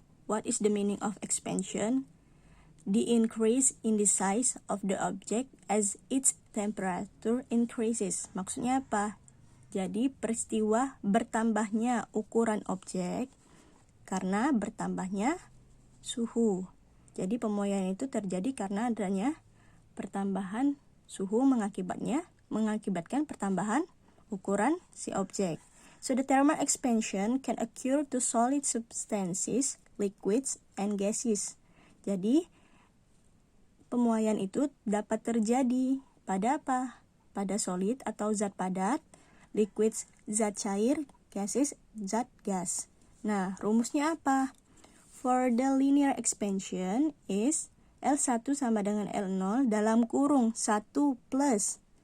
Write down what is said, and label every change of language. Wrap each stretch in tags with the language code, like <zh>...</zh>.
<en>What is the meaning of expansion? The increase in the size of the object as its temperature increases.</en> <id>Maksudnya apa? Jadi peristiwa bertambahnya ukuran objek karena bertambahnya suhu. Jadi pemuaian itu terjadi karena adanya pertambahan suhu mengakibatkan pertambahan ukuran si objek.</id> <en>So the thermal expansion can occur to solid substances, liquids, and gases.</en> <id>Jadi pemuaian itu dapat terjadi pada apa? Pada solid atau zat padat, liquids zat cair, gases zat gas. Nah, rumusnya apa?</id> <en>For the linear expansion is</en> <id>L1 sama dengan L0 dalam kurung 1 plus.</id>